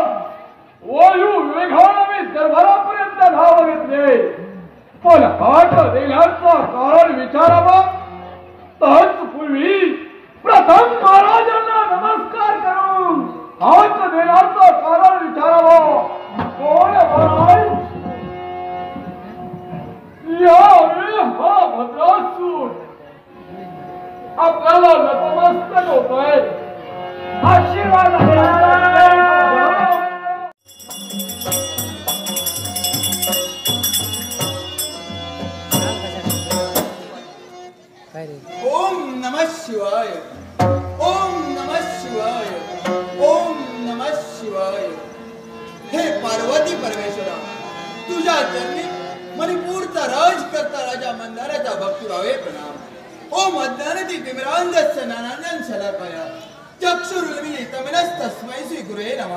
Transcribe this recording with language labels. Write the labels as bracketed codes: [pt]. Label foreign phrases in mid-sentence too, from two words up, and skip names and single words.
[mr] वायू वेगाने मी दरबारापर्यंत धाव घेतले, पण हात देण्याचं कारण विचारावं तत्पूर्वी प्रथम महाराजांना नमस्कार करून हात देण्याचं कारण विचारावं. कोण महाराज? यावेळी हा भद्रासूर आपल्याला नतमस्तक होतोय. आशीर्वाद [sa] ओम नमः शिवाय, ओम नमः शिवाय, ओम नमः शिवाय. [mr] हे पार्वती परमेश्वरा, तुझ्या चरणी मणिपूरचा राज करता राजा मंदाराच्या भक्तिभावे प्रणाम. [sa] ओम अज्ञानति तिमिरांधस्य ज्ञानांजन शलाकया चक्षुरुन्मीलितं तस्मै श्री गुरुवे नमः.